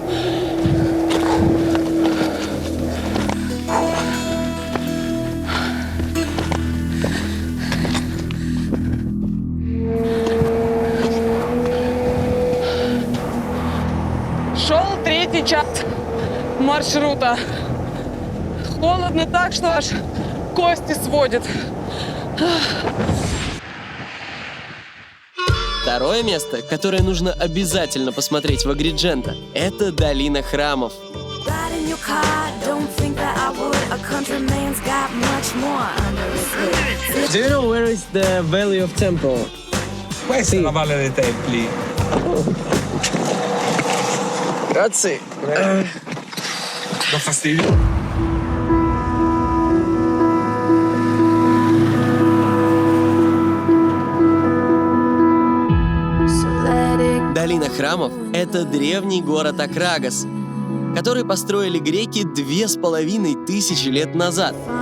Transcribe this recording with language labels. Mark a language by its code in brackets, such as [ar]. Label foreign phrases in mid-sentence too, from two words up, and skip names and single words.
[ru] Шел 3-й час маршрута. Холодно так, что аж кости сводит. Второе место, которое нужно обязательно посмотреть в Агридженто, это долина храмов. [en] Do you know where is the Valley of Temple? [it] Questa è la Valle dei Templi. Grazie. Dà fastidio? [ru] Долина храмов – это древний город Акрагас, который построили греки 2500 лет назад.